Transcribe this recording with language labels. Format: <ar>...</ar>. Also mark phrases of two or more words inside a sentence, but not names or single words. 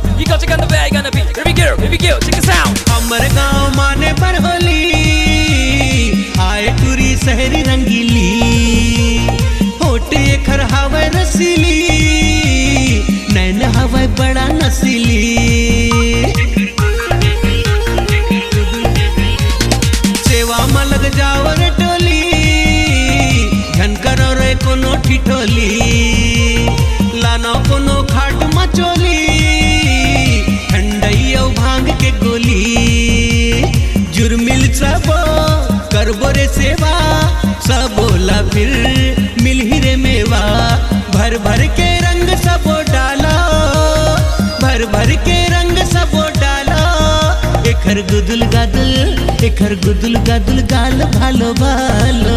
<en>You got to get the way I gonna be. Here we go, check us out.</en> <hne>हमर गाँव माने पर होली, आए टूरी शहरी रंगीली। होट एखर हवा रसीली, नैन हवा बड़ा नसीली। सेवा में लग जाओ रे टोली, घन करो रे कोनो ठिठोली। लानो कोनो खाट मचोली, ठंडई भांग के गोली। जुर्मिल सबो करबो रे सेवा, सबोला फिर मिल ही रे मेवा। भर भर के रंग सबो डालो, भर भर के रंग सबो डालो। एखर गुदुल गादुल, एखर गुदुल गादुल गाल भालो भालो।</hne>